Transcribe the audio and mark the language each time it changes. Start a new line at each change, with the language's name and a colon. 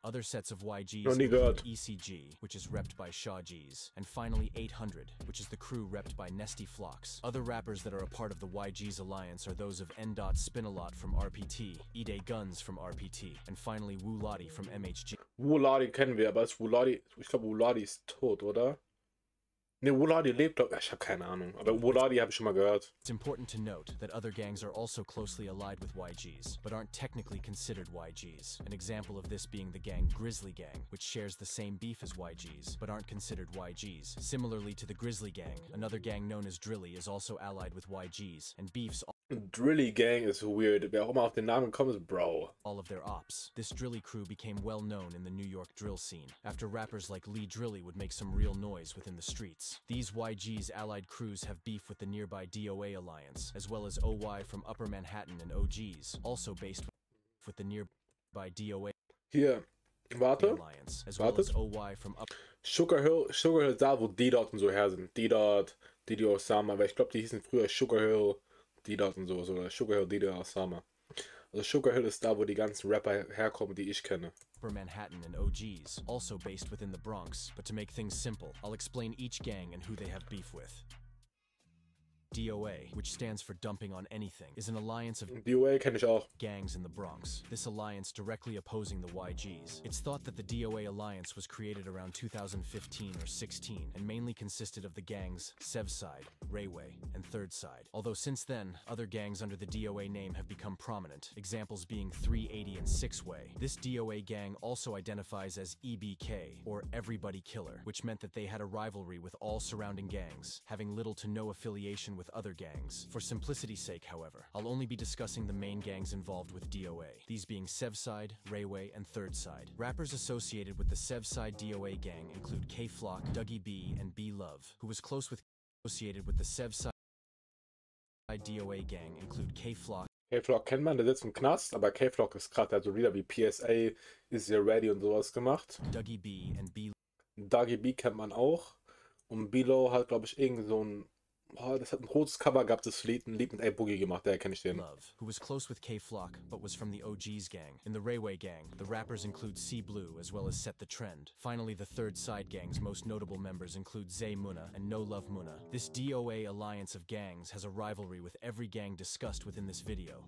English: Other sets of YGs include ECG, which is repped by Shaw G's, and finally 800, which is the crew repped by Nesty Flocks. Other rappers that are a part of the YG's alliance are those of N. Spinalot from RPT, Ide Guns from RPT, and finally Wu Lottie from MHG.
German: Wu Lottie kennen wir, aber ist Wu Lottie, ich glaube Wu Lottie ist tot, oder? Ne, Wu Lottie lebt, glaube ich. Ich habe keine Ahnung. Aber Wu Lottie habe ich schon mal gehört.
English: It's important to note that other gangs are also closely allied with YGs, but aren't technically considered YGs. An example of this being the gang Grizzly Gang, which shares the same beef as YGs, but aren't considered YGs. Similarly to the Grizzly Gang, another gang known as Drilly is also allied with YGs, and beefs Drilly Gang is weird.
German: Wer auch immer auf den Namen kommt, ist Bro.
English: All of their ops. This Drilly crew became well known in the New York drill scene, after rappers like Lee Drilly would make some real noise within the streets. These YG's allied crews have beef with the nearby DOA alliance, as well as OY from Upper Manhattan and OGs, also based with the nearby DOA
German: Hier, warte.
English: alliance, as well as OY from Upper
German: Sugar Hill ist da, wo D-Dot und so her sind. D-Dot, Didi Osama, aber ich glaube, die hießen früher Sugar Hill, D-Dot und so, oder Sugar Hill, Didi Osama. Also Sugar Hill ist da, wo die ganzen Rapper herkommen, die ich kenne.
English: Upper Manhattan and OGs, also based within the Bronx, but to make things simple, I'll explain each gang and who they have beef with. DOA, which stands for Dumping on Anything, is an alliance of
German: DOA kenne ich auch.
English: gangs in the Bronx. This alliance directly opposing the YGs. It's thought that the DOA alliance was created around 2015 or 16 and mainly consisted of the gangs Sev Side, Rayway, and Third Side. Although since then, other gangs under the DOA name have become prominent, examples being 380 and Six Way. This DOA gang also identifies as EBK, or Everybody Killer, which meant that they had a rivalry with all surrounding gangs, having little to no affiliation with other gangs. For simplicity's sake, however, I'll only be discussing the main gangs involved with DOA, these being Sev Side, Rayway, and Third Side. Rappers associated with the Sev Side DOA gang include K-Flock, Dougie B, and B-Love, who was close with associated with the Sev Side DOA gang include K-Flock.
German: K-Flock kennt man, der sitzt im Knast, aber K-Flock ist gerade halt so wieder wie PSA, Is You Ready und sowas gemacht.
English: Dougie B and B.
German: Dougie B kennt man auch. Und Bilo hat, glaube ich, irgend so ein. Oh, das hat ein rotes Cover gehabt, das Lied mit A-Boogie gemacht, daher kenne ich den.
English: Love, who was close with K-Flock, but was from the OG's gang. In the Rayway gang, the rappers include C-Blue as well as Set the Trend. Finally, the Third Side gang's most notable members include Zay Muna and No Love Muna. This DOA alliance of gangs has a rivalry with every gang discussed within this video.